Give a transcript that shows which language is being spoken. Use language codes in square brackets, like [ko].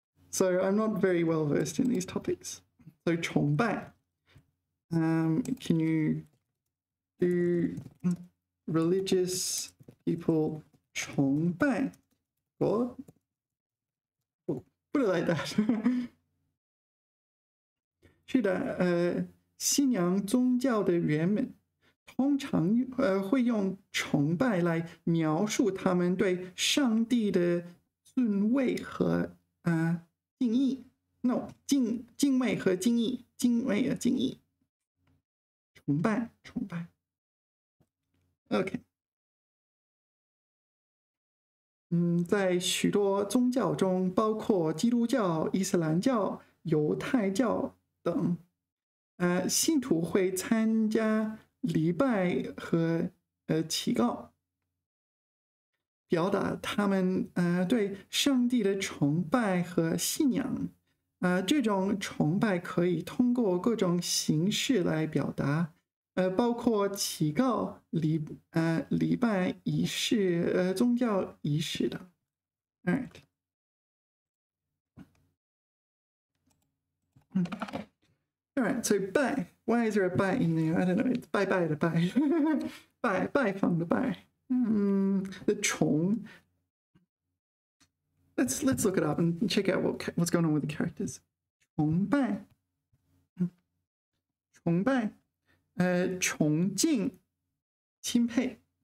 [en] So I'm not very well versed in these topics. So 崇拜. Can you do religious people 崇拜 God? Put it like that. [zh] 是的，信仰宗教的人们通常会用崇拜来描述他们对上帝的敬畏和敬意。 No， 敬畏和敬意，敬畏和敬意。崇拜。 OK。在许多宗教中，包括基督教、伊斯兰教、犹太教等，信徒会参加礼拜和祈告，表达他们对上帝的崇拜和信仰。这种崇拜可以通过各种形式来表达，包括祈告、礼拜仪式、宗教仪式的。 [en] All right. All right, so 拜 why is there a 拜 in there? I don't know. It's [zh] 拜拜的拜拜访的拜 [en] the 崇 let's look it up and check out what's going on with the characters [zh] 崇拜崇敬钦佩